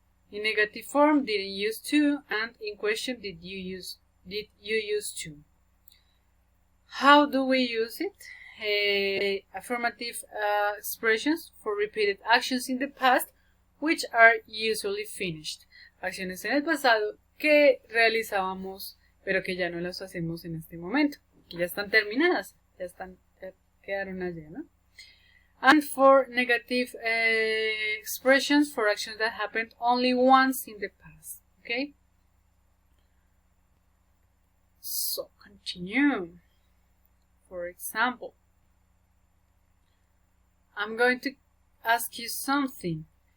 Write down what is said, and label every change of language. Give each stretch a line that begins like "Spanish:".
English: In negative form, didn't use to, and in question, did you use to? How do we use it? Affirmative expressions for repeated actions in the past, which are usually finished.
Spanish: Acciones en el pasado que realizábamos, pero que ya no las hacemos en este momento, que ya están terminadas, ya quedaron allí, ¿no?
English: And for negative expressions, for actions that happened only once in the past, okay? So, continue. For example, I'm going to ask you something.